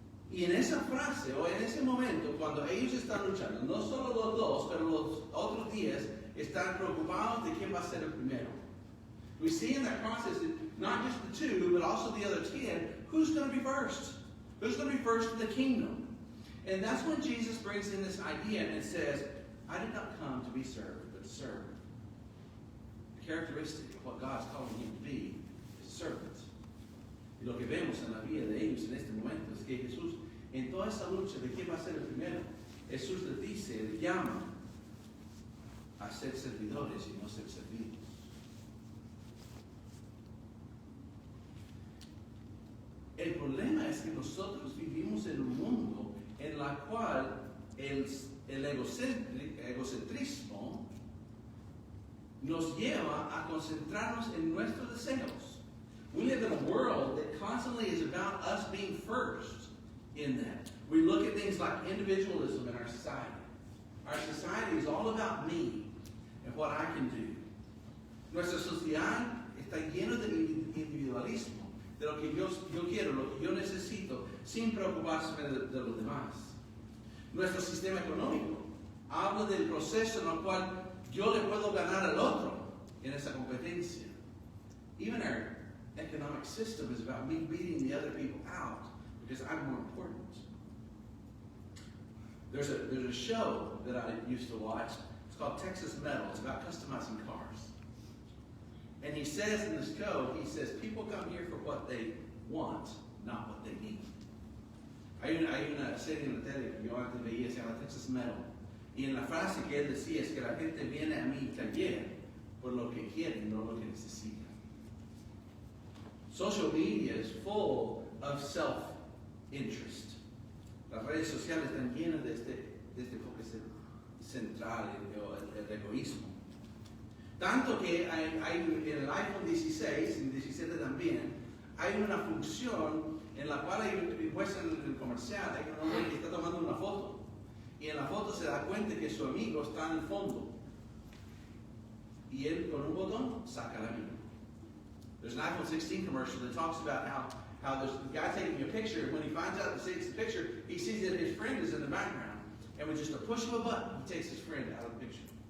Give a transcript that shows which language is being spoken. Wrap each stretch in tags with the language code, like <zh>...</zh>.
<es>Y en esa frase o en ese momento, cuando ellos están luchando, no solo los dos, pero los otros 10 están preocupados de quién va a ser el primero.</es> <en>We see in that process that not just the 2, but also the other 10, who's going to be first? Who's going to be first in the kingdom? And that's when Jesus brings in this idea and says, I did not come to be served, but to serve. The characteristic of what God's calling him to be is servant.</en> <es>Y lo que vemos en la vida de ellos en este momento es que Jesús, en toda esa lucha de quién va a ser el primero, Jesús les dice, les llama a ser servidores y no ser servidos. El problema es que nosotros vivimos en un mundo en la cual el egocentrismo nos lleva a concentrarnos en nuestros deseos.</es> <en>We live in a world that constantly is about us being first in that. We look at things like individualism in our society. Our society is all about me and what I can do.</en> <es>Nuestra sociedad está llena de individualismo, de lo que yo quiero, lo que yo necesito, sin preocuparse de los demás. Nuestro sistema económico habla del proceso en el cual yo le puedo ganar al otro en esa competencia.</es> <en>Even our economic system is about me beating the other people out because I'm more important. There's a show that I used to watch. It's called Texas Metal. It's about customizing cars. And he says in this show, he says, people come here for what they want, not what they need.</en> <es>Hay una serie en la tele que yo antes veía, se llama Texas Metal. Y en la frase que él decía es que la gente viene a mi taller por lo que quieren, no lo que necesitan.</es> <en>Social media is full of self-interest.</en> <es>Las redes sociales están llenas de este enfoque central, el egoísmo. Tanto que hay en el iPhone 16, en el 17 también, hay una función en la cual muestran en el comercial, hay un hombre que está tomando una foto. Y en la foto se da cuenta que su amigo está en el fondo. Y él con un botón saca la vida.</es> <en>There's an iPhone 16 commercial that talks about how there's a guy taking a picture, and when he finds out he takes the picture, he sees that his friend is in the background. And with just a push of a button, he takes his friend out of the picture.</en>